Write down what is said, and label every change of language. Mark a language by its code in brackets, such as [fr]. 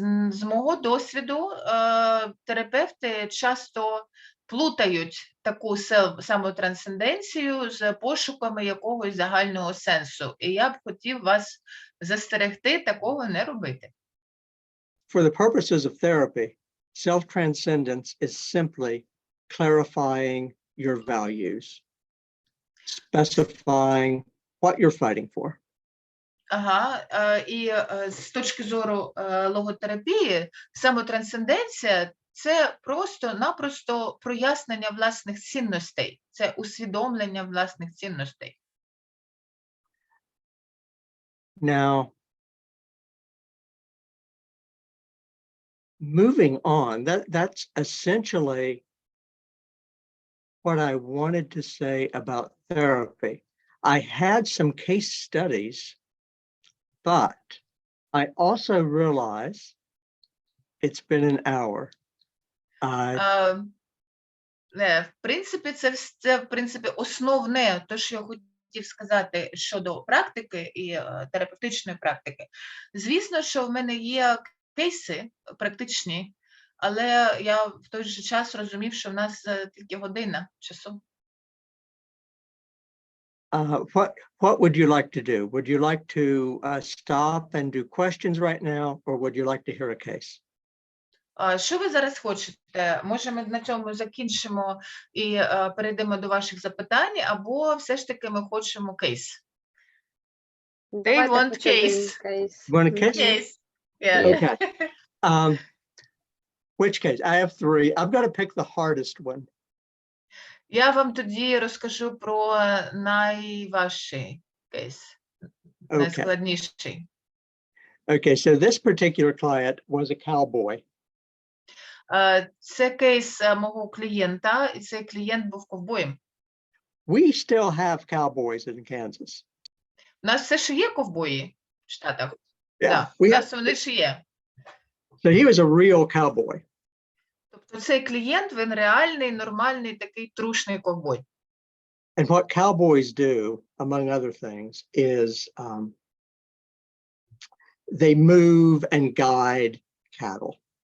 [uk] З мого досвіду, терапевти часто плутають таку самотрансценденцію з пошуками якогось загального сенсу. І я б хотів вас застерегти такого не робити. [en] For the purposes of therapy, self-transcendence is simply clarifying your values, specifying what you're fighting for. [uk] І з точки зору логотерапії, самотрансценденція – це просто-напросто прояснення власних цінностей, це усвідомлення власних цінностей. [en] Now, moving on, that's essentially what I wanted to say about therapy. I had some case studies, but I also realized it's been an hour. [uk] В принципі, це в принципі основне, те, що я хотів сказати щодо практики і терапевтичної практики. Звісно, що в мене є кейси практичні, але я в той же час розумів, що в нас тільки година часу. [en] What would you like to do? Would you like to stop and do questions right now, or would you like to hear a case? [uk] Що ви зараз хочете? Може, ми на цьому закінчимо і перейдемо до ваших запитань, або все ж таки ми хочемо кейс? [en] They want case. Want a case? Case. Yeah. Okay. Which case? I have three. I'm going to pick the hardest one. [uk] Я вам тоді розкажу про найважчий кейс, [en] Okay. [uk] найскладніший. [en] Okay. So this particular client was a cowboy. [uk] Це кейс мого клієнта, і цей клієнт був ковбоєм. [en] We still have cowboys in Kansas. [uk] У нас все ще є ковбої в Штатах. [en] Yeah. [uk] Да, у нас вони ще є. [en] So he was a real cowboy. [uk] Тобто цей клієнт, він реальний, нормальний, такий трушний ковбой. [en] And what cowboys do, among other things, is they move and guide cattle.